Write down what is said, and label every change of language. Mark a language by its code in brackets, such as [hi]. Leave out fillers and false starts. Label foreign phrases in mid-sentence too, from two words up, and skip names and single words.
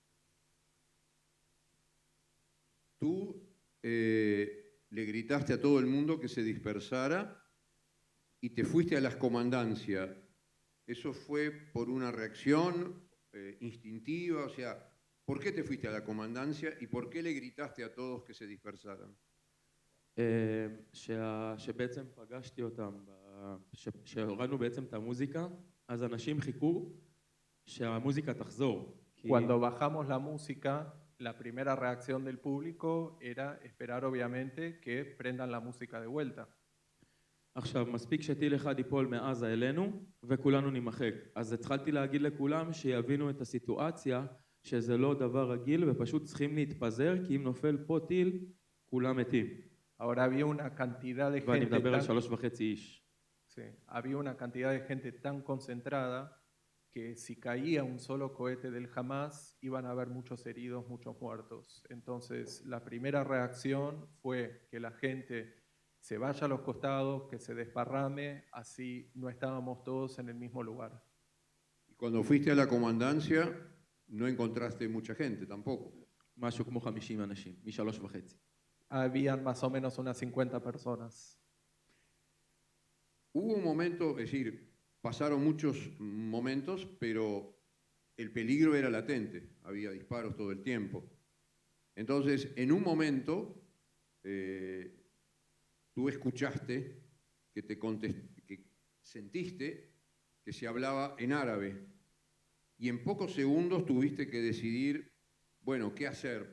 [es] Tú le gritaste a todo el mundo que se dispersara y te fuiste a las comandancias. ¿Eso fue por una reacción instintiva? O sea, ¿por qué te fuiste a la comandancia y por qué le gritaste a todos que se dispersaran? [he] שבעצם פגשתי אותם, שהורדנו בעצם את המוזיקה, אז אנשים חיכו שהמוזיקה תחזור. [es] Cuando bajamos la música, la primera reacción del público era esperar obviamente que prendan la música de vuelta. [he] עכשיו, מספיק שטיל אחד ייפול מעזה אלינו וכולנו נמחק. אז התחלתי להגיד לכולם שיבינו את הסיטואציה, שזה לא דבר רגיל ופשוט צריכים להתפזר, כי אם נופל פה טיל, כולם מתים. [es] Ahora había una cantidad de [he] ואני [es] gente [he] מדבר על [es] tan, [he] 3.5 איש. [es] sí, había una cantidad de gente tan concentrada que si caía un solo cohete del Hamas iban a haber muchos heridos, muchos muertos. Entonces, la primera reacción fue que la gente se vaya a los costados, que se desparrame, así no estábamos todos en el mismo lugar. Y cuando fuiste a la comandancia no encontraste mucha gente tampoco. [he] משהו כמו 50 אנשים, מ3.5. [es] Habían más o menos unas 50 personas. Hubo un momento, es decir, pasaron muchos momentos, pero el peligro era latente, había disparos todo el tiempo. Entonces, en un momento, tú escuchaste, que sentiste que se hablaba en árabe, y en pocos segundos tuviste que decidir, bueno, ¿qué hacer?